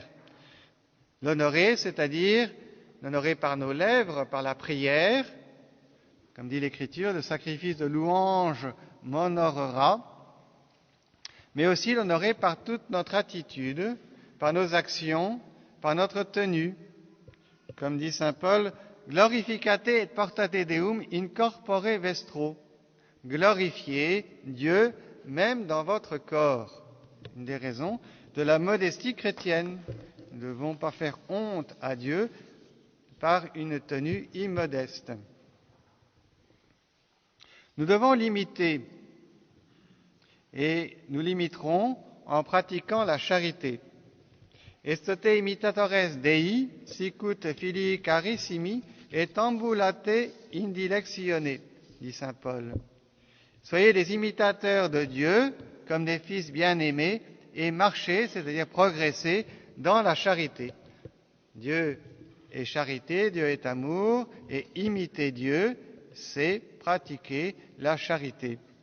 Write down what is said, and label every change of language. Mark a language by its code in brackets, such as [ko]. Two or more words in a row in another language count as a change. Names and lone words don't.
[fr] L'honorer, c'est-à-dire l'honorer par nos lèvres, par la prière, comme dit l'Écriture, le sacrifice de louange m'honorera, mais aussi l'honorer par toute notre attitude, par nos actions, par notre tenue. Comme dit saint Paul, « [la] Glorificate et portate Deum in corpore vestro [fr] » glorifiez Dieu même dans votre corps. Une des raisons de la modestie chrétienne. Nous ne devons pas faire honte à Dieu par une tenue immodeste. Nous devons l'imiter et nous l'imiterons en pratiquant la charité. [la] Estote imitatores Dei, sicut filii carissimi, et ambulate indilectione, [fr] dit saint Paul. Soyez des imitateurs de Dieu, comme des fils bien-aimés, et marchez, c'est-à-dire progressez, dans la charité. Dieu est charité, Dieu est amour, et imiter Dieu, c'est pratiquer la charité.